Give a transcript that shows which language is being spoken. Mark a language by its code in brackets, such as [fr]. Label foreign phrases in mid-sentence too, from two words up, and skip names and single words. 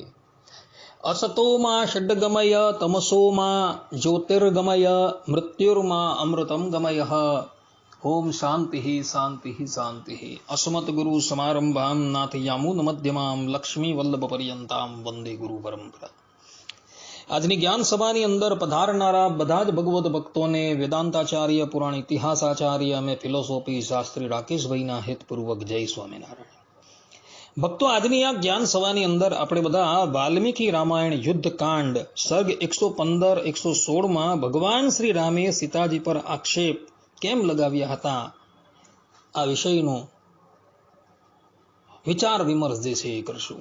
[sa] असतो मा षड्गमय तमसो मा ज्योतिर्गमय मृत्युर्मा अमृतं गमयः। ओम शांति शांति शांति। अस्मद्गुरु समारंभां नाथयामुन मध्यमां लक्ष्मी वल्लभ पर्यंतां वंदे गुरु परंपरा। [gu] આજની જ્ઞાન સભાની અંદર પધારનારા બધા જ ભગવદ ભક્તોને વેદાંતાચાર્ય પુરાણ ઇતિહાસાચાર્ય અને ફિલોસોફી શાસ્ત્રી રાકેશભાઈના હેતપૂર્વક જય સ્વામિનારાયણ। ભક્તો, આજની આ જ્ઞાન સભાની અંદર આપણે બધા વાલ્મીકી રામાયણ યુદ્ધકાંડ સર્ગ 115-116 માં ભગવાન શ્રી રામે સીતાજી પર આક્ષેપ કેમ લગાવ્યા હતા આ વિષયનો વિચાર વિમર્શ જે છે એ કરશું।